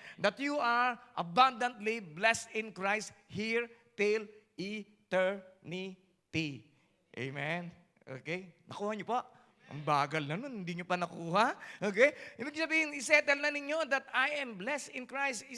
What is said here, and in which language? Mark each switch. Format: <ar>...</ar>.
<en>That you are abundantly blessed in Christ here till eternity.</en> <tl>Amen? Okay? Nakuha niyo po? Ang bagal na nun, hindi nyo pa nakuha. Okay? Ibig sabihin, isettle na ninyo</tl> <en>that I am blessed in Christ.</en>